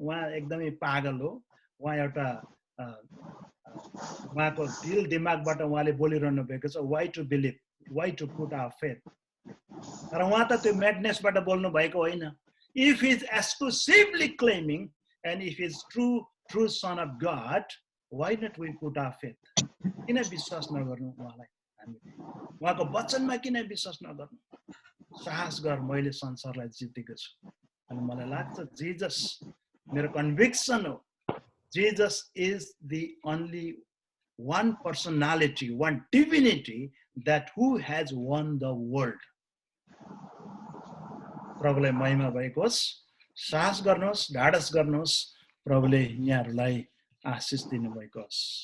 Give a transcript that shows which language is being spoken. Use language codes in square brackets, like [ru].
[ne] उहाँ एकदमै पागल हो। उहाँ एउटा उहाँको दिल दिमागबाट उहाँले बोलिरहनु भएको छ, [en] why to believe, why to put our faith। [ne] तर उहाँ त त्यो म्याडनेसबाट बोल्नु भएको होइन। [en] If he is exclusively claiming and if he is true son of God, why not we put our faith? [ne] किन विश्वास नगर्नु उहाँलाई, हामीले उहाँको वचनमा किन विश्वास नगर्नु। साहस गर, मैले संसारलाई जितेको छु। अनि मलाई लाग्छ जीसस, मेरो कन्भिक्सन हो, [en] Jesus is the only one personality, one divinity that who has won the world. [ne] प्रभुलाई महिमा भएको होस्। साहस गर्नुहोस्, ढाडस गर्नुहोस्, प्रभुले यहाँहरूलाई आशिष दिनुभएको होस्।